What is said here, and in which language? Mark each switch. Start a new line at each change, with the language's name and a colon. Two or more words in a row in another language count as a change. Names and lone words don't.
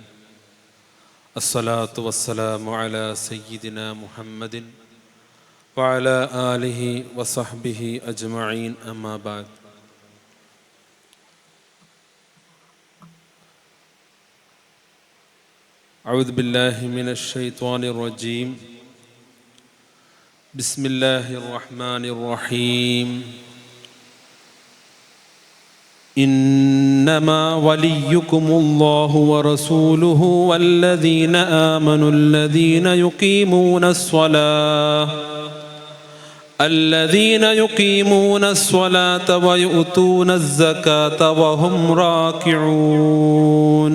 Arabic: الصلاة والسلام على سيدنا محمد وعلى آله وصحبه أجمعين. أما بعد. أعوذ بالله من الشيطان الرجيم. بسم الله الرحمن الرحيم. إنما وليكم الله ورسوله والذين آمنوا الذين يقيمون الصلاة ويؤتون الزكاة وهم راكعون.